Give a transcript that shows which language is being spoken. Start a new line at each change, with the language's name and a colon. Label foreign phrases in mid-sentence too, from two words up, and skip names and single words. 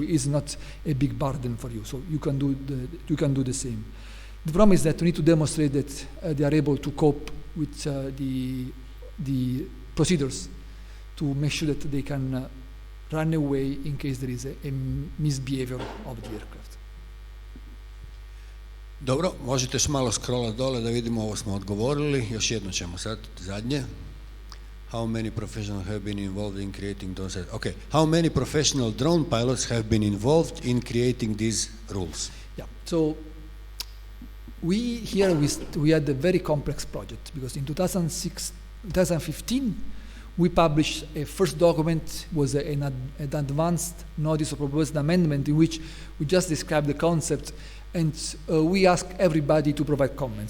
English: It's not a big burden for you, so you can do the same. The problem is that you need to demonstrate that they are able to cope with the procedures to make sure that they can run away in case there is a misbehavior of the aircraft.
Croatian: Dobro, možete još malo scrollat dole da vidimo, ovo smo odgovorili. Još jedno ćemo sad, zadnje.
English: How many professionals have been involved in creating those? Okay, how many professional drone pilots have been involved in creating these rules? Yeah, so we had a very complex project, because in 2015 we published a first document, was an advanced notice of proposed amendment, in which we just described the concept, and we asked everybody to provide comments.